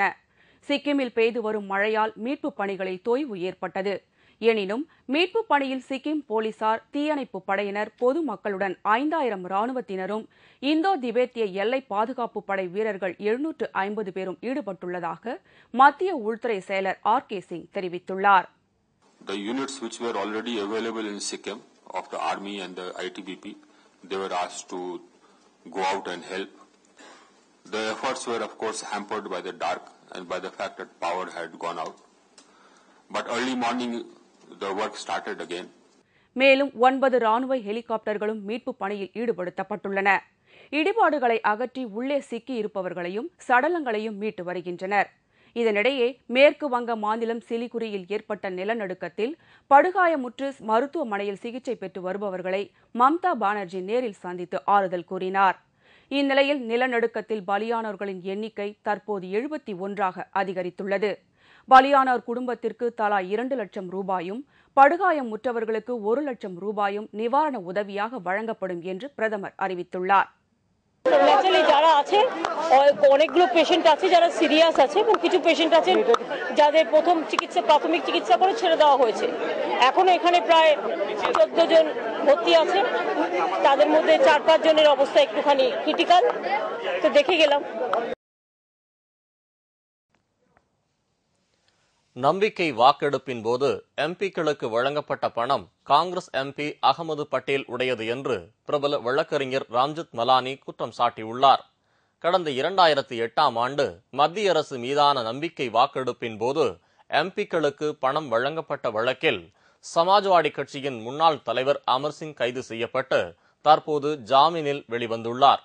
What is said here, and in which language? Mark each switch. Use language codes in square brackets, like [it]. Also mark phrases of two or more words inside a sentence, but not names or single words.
[ta] சிக்கிமில் பெய்து வரும் மழையால் மீட்புப் பணிகளில் தொய்வு ஏற்பட்டது. எனினும் மீட்புப் பணியில் சிக்கிம் போலீசார், தீயணைப்பு படையினர், பொதுமக்களுடன் 5000 ராணுவத்தினரும், இந்தோ திபேத்திய எல்லை பாதுகாப்பு படை வீரர்கள் 750 பேரும் ஈடுபட்டுள்ளதாக மத்திய உள்துறை செயலர் R.K. சிங் தெரிவித்துள்ளார். [en] The units which were already available in Sikkim of the army and the ITBP, they were asked to go out and help. The efforts were of course hampered by the dark and by the fact that power had gone out. But early morning the work started again. [ta] மேலும் 9 ராணுவ ஹெலிகாப்டர்களும் மீட்பு பணியில் ஈடுபடுத்தப்பட்டுள்ளன. இடிபாடுகளை அகற்றி உள்ளே சிக்கி இருப்பவர்களையும் சடலங்களையும் மீட்டு வருகின்றனர். இதனிடையே மேற்கு வங்க மாநிலம் சிலிகுரியில் ஏற்பட்ட நிலநடுக்கத்தில் படுகாயமுற்று மருத்துவமனையில் சிகிச்சை பெற்று வருபவர்களை மம்தா பானர்ஜி நேரில் சந்தித்து ஆறுதல் கூறினார். இந்நிலையில் நிலநடுக்கத்தில் பலியானோர்களின் எண்ணிக்கை தற்போது 71ஆக அதிகரித்துள்ளது. பலியானோர் குடும்பத்திற்கு தலா 2 லட்சம் ரூபாயும், படுகாயமுற்றவர்களுக்கு 1 லட்சம் ரூபாயும் நிவாரண உதவியாக வழங்கப்படும் என்று பிரதமர் அறிவித்துள்ளார். [bn] ন্যাচারালি যারা আছে অনেকগুলো পেশেন্ট আছে যারা সিরিয়াস আছে এবং কিছু পেশেন্ট আছে যাদের প্রথম চিকিৎসা প্রাথমিক চিকিৎসা করে ছেড়ে দেওয়া হয়েছে। এখনো এখানে প্রায় 14 জন ভর্তি আছে। তাদের মধ্যে 4-5 জনের অবস্থা একটুখানি ক্রিটিক্যাল, তো দেখে গেলাম। [ta] நம்பிக்கை வாக்கெடுப்பின் போது எம்பிக்களுக்கு வழங்கப்பட்ட பணம் காங்கிரஸ் எம்பி அகமது பட்டேல் உடையது என்று பிரபல வழக்கறிஞர் ராம்ஜத் மலானி குற்றம் சாட்டியுள்ளார். கடந்த 2008ஆம் ஆண்டு மத்திய அரசு மீதான நம்பிக்கை வாக்கெடுப்பின் போது எம்பிக்களுக்கு பணம் வழங்கப்பட்ட வழக்கில் சமாஜ்வாடி கட்சியின் முன்னாள் தலைவர் அமர்சிங் கைது செய்யப்பட்டு தற்போது ஜாமீனில் வெளிவந்துள்ளார்.